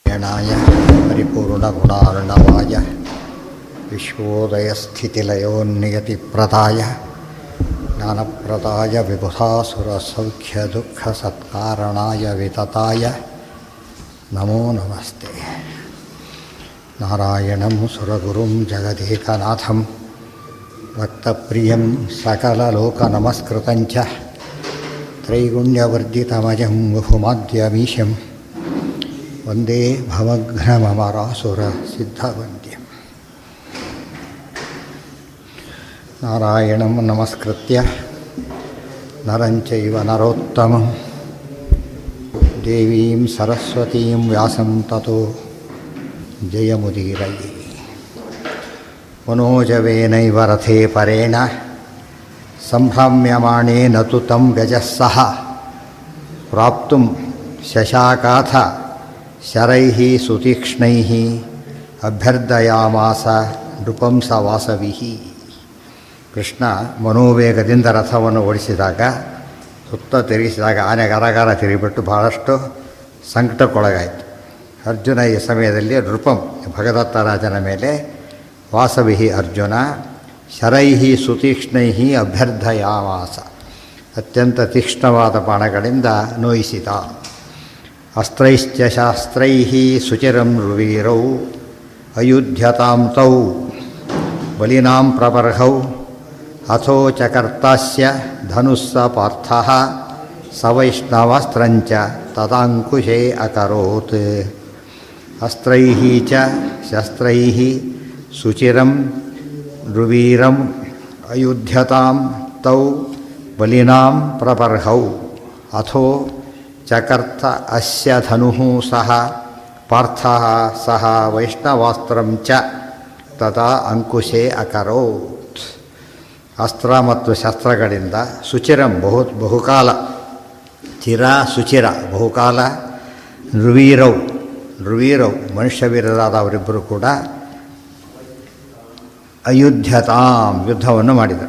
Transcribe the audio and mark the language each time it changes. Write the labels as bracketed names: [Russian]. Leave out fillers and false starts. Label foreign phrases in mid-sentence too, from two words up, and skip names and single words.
[Sanskrit] ನಾರಾಯಣಾಯ ಪರಿಪೂರ್ಣಗುಣಾರ್ಣವಾಯ ವಿಶ್ವೋದಯಸ್ಥಿತಿಲಯೋನ್ನಿಯತಿಪ್ರದಾಯ ಜ್ಞಾನಪ್ರದಾಯ ವಿಬುಧಾಸುರಸೌಖ್ಯದುಃಖಸತ್ಕಾರಣಾಯ ವಿತತಾಯ ನಮೋ ನಮಸ್ತೆ. ನಾರಾಯಣಂ ಸುರಗುರುಂ ಜಗದೇಕನಾಥಂ ಭಕ್ತಪ್ರಿಯಂ ಸಕಲಲೋಕನಮಸ್ಕೃತಂಚ ತ್ರೈಗುಣ್ಯವರ್ಜಿತಮಜಂ ಬಹುಮಾದ್ಯಮೀಶಂ ವಂದೇ ಭವಘ್ನಮರಾಸುರಸಿದ್ಧವಂದ್ಯಂ. ನಾರಾಯಣಂ ನಮಸ್ಕೃತ್ಯ ನರಂ ಚೈವ ನರೋತ್ತಮಂ ದೇವೀಂ ಸರಸ್ವತೀಂ ವ್ಯಾಸಂ ತತೋ ಜಯಮುದೀರಯೇ. ಮನೋಜವೇನೈವ ರಥೇ ಪರೇಣ ಸಂಭ್ರಮ್ಯಮಾಣೇನ ತು ತಂ ವ್ಯಜಸ್ಸಹ ಪ್ರಾಪ್ತುಂ ಶಶಾಕಾಥ ಶರೈಃ ಸುತೀಕ್ಷ್ಣೈಃ ಅಭ್ಯರ್ಥಯಾಮಾಸ ನೃಪಂಸ ವಾಸವಿಃ. [Kannada] ಕೃಷ್ಣ ಮನೋವೇಗದಿಂದ ರಥವನ್ನು ಓಡಿಸಿದಾಗ, ಸುತ್ತ ತಿರುಗಿಸಿದಾಗ ಆನೆ ಗರಗರ ತಿರುಗಿಬಿಟ್ಟು ಬಹಳಷ್ಟು ಸಂಕಟಕ್ಕೊಳಗಾಯಿತು. ಅರ್ಜುನ ಈ ಸಮಯದಲ್ಲಿ ನೃಪಂ ಭಗದತ್ತ ರಾಜನ ಮೇಲೆ ವಾಸವಿಹಿ ಅರ್ಜುನ [Sanskrit] ಶರೈಹಿ ಸುತೀಕ್ಷ್ಣೈಹಿ ಅಭ್ಯರ್ಥಯಾಮಾಸ, [Kannada] ಅತ್ಯಂತ ತೀಕ್ಷ್ಣವಾದ ಬಾಣಗಳಿಂದ ನೋಯಿಸಿದ. ಅಸ್ತ್ರೈಶ್ಚ ಶಾಸ್ತ್ರೈಹಿ ಸುಚಿರಂ ರುವೀರೌ ಅಯುಧ್ಯತಾಂ ತೌ ಬಲಿನಾಂ ಪ್ರಬರ್ಹೌ ಅಥೋ ಚಕರ್ತಾಸ್ಯ ಧನುಸ್ಸ ಪಾರ್ಥಃ ಸವೈಷ್ಣವಾಸ್ತ್ರಂಚ ತದಾಂಕುಶೇ ಅಕರೋತ್. ಅಸ್ತ್ರೈಃ ಚ ಶಸ್ತ್ರೈಃ ಸುಚಿರಂ ರುವೀರಂ ಅಯುಧ್ಯತಾಂ ತೌ ಬಲಿನಾಂ ಪ್ರಬರ್ಹೌ ಅಥೋ ಚಕರ್ತ ಅಸ್ಯ ಧನುಃ ಸಹ ಪಾರ್ಥಃ ಸಹ ವೈಷ್ಣವಾಸ್ತ್ರಂ ಚ ತದಾ ಅಂಕುಶೇ ಅಕರೋತ್. ಅಸ್ತ್ರ ಮತ್ತು ಶಸ್ತ್ರಗಳಿಂದ ಸುಚಿರಂ ಬಹುಕಾಲ, ಚಿರ ಸುಚಿರ ಬಹುಕಾಲ, ನೃವೀರೌ ಮನುಷ್ಯ ವೀರರಾದ ಅವರಿಬ್ಬರು ಕೂಡ ಅಯುಧ್ಯತಾಂ ಯುದ್ಧವನ್ನು ಮಾಡಿದರು.